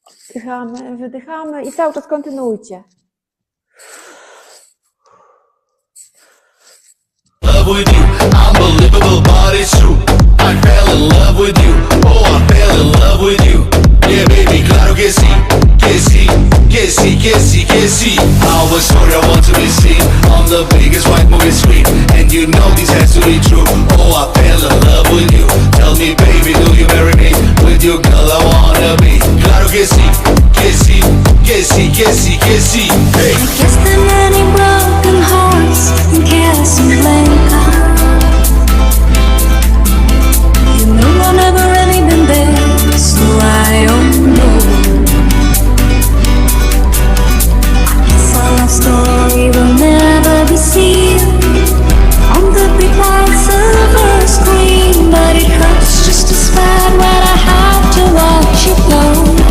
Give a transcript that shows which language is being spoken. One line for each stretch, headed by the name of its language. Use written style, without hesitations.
Polish: Wdychamy, wydychamy i cały czas kontynuujcie.
English: Love with you, unbelievable, but it's true. I fell in love with you. Oh, I fell in love with you. Yeah, baby,
Spanish: claro que sí, que sí, que sí, que sí, que sí.
English: I was sorry, I want to be seen on the biggest white movie screen, and you know this has to be true. Oh, I fell in love with you. Tell me, baby, do you marry me? With you, girl, I wanna be.
Spanish: Claro que sí, que sí, que sí, que sí, que sí. Hey.
English: I guess there are many broken hearts in Casablanca. You know I've never really been there, so I don't know. Guess our love story will never be seen on the big white silver screen, but it hurts just as bad when I have to watch you go.